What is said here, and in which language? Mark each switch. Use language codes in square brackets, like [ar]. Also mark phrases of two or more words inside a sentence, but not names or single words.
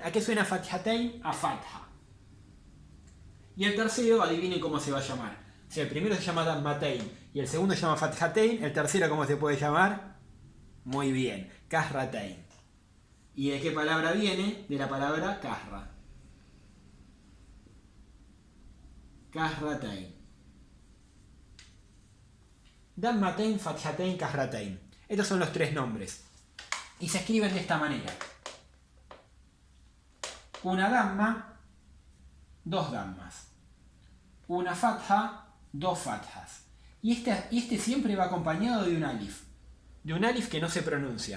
[es] ¿A qué suena fathatain? A fatha. Y el tercero, adivinen cómo se va a llamar. Si el primero se llama dammatain y el segundo se llama fathatain, el tercero ¿cómo se puede llamar? Muy bien, kasratain. ¿Y de qué palabra viene? De la palabra kasra. Kasratain. Dammatain, fathatain, kasratain. Estos son los tres nombres. Y se escriben de esta manera. Una damma, dos dammas. Una fatha, dos fathas. Y este siempre va acompañado de un alif. De un alif que no se pronuncia.